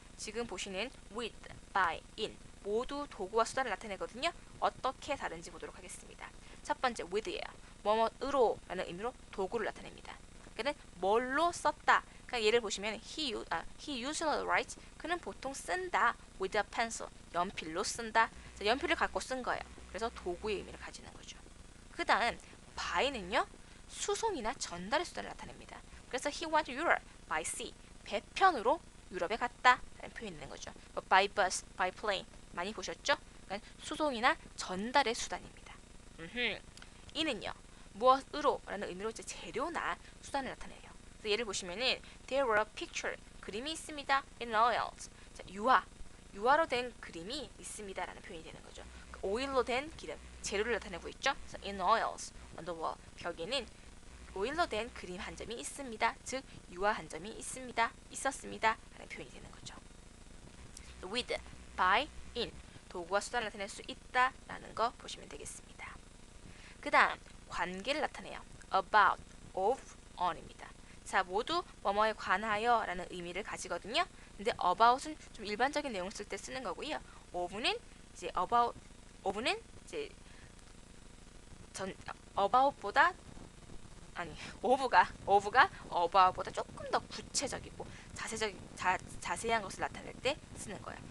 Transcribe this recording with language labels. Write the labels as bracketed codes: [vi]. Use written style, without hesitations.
[ko] 지금 보시는 with, by, in 모두 도구와 수단을 나타내거든요. 어떻게 다른지 보도록 하겠습니다. 첫 번째, with예요. 뭐뭐으로 라는 의미로 도구를 나타냅니다. 그는 뭘로 썼다. 그러니까 예를 보시면 [en] he usually writes, [ko] 그는 보통 쓴다. [en] with a pencil, [ko] 연필로 쓴다. 자, 연필을 갖고 쓴 거예요. 그래서 도구의 의미를 가지는 거죠. 그 다음 by는요, 수송이나 전달의 수단을 나타냅니다. 그래서 [en] he went to Europe by sea, [ko] 배편으로 유럽에 갔다 라는 표현이 있는 거죠. [en] by bus, by plane [ko] 많이 보셨죠? 그러니까 수송이나 전달의 수단입니다. 이는요, 무엇으로 라는 의미로 이제 재료나 수단을 나타내요. [en] 그래서 예를 보시면은 there were a picture, [ko] 그림이 있습니다. [en] in oils, [ko] 자, 유화로 된 그림이 있습니다 라는 표현이 되는 거죠. 오일로 된 기름, 재료를 나타내고 있죠. 그래서 [en] in oils on the wall, [ko] 벽에는 오일로 된 그림 한 점이 있습니다. 즉 유화 한 점이 있었습니다 라는 표현이 되는 거죠. with, by, in 도구와 수단을 나타낼 수 있다 라는 거 보시면 되겠습니다. 그 다음 관계를 나타내요. about, of, on입니다. 자, 모두 뭐뭐에 관하여 라는 의미를 가지거든요. 근데 about은 좀 일반적인 내용 쓸 때 쓰는 거고요. of는 이제 of는 이제 about보다 of가 about보다 조금 더 구체적이고 자세한 것을 나타낼 때 쓰는 거예요.